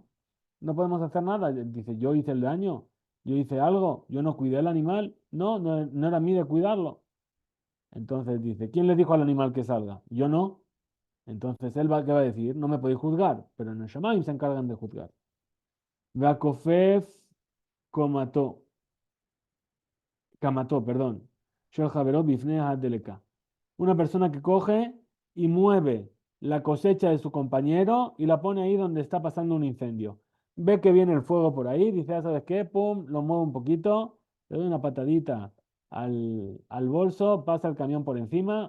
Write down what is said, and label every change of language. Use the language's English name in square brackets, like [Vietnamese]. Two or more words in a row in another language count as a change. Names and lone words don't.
[Spanish] No podemos hacer nada. Dice, yo hice el daño, yo hice algo, yo no cuidé al animal. No, no era a mí de cuidarlo. Entonces dice, ¿quién le dijo al animal que salga? Yo no. Entonces él va, ¿qué va a decir? No me podéis juzgar, pero en el Shamaim se encargan de juzgar. [Hebrew] וכופף קמתו קמתו, perdón. של חבירו בפני הדליקה. [Spanish] Una persona que coge y mueve la cosecha de su compañero y la pone ahí donde está pasando un incendio. Ve que viene el fuego por ahí, dice, "Ah, ¿sabes qué? Pum, lo mueve un poquito, le doy una patadita al bolso, pasa el camión por encima.